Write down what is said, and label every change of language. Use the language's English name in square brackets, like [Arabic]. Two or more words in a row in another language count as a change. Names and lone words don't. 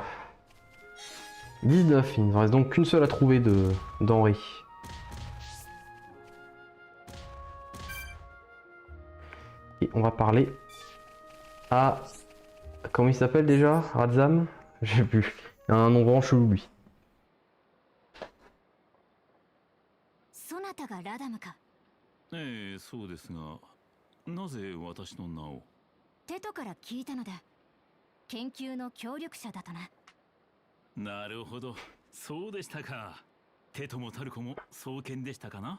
[French] 19, il ne reste donc qu'une seule à trouver d'Henri. Et on va parler à... Comment il s'appelle déjà? Radzam? Je sais plus. Il a un nom vraiment chelou lui. [Japanese] そなたがラダムか。ええ、そうですが、なぜ私の名を？テトから聞いたのだ。研究の協力者だとな。なるほど、そうでしたか。テトもタルコも双剣でしたかな。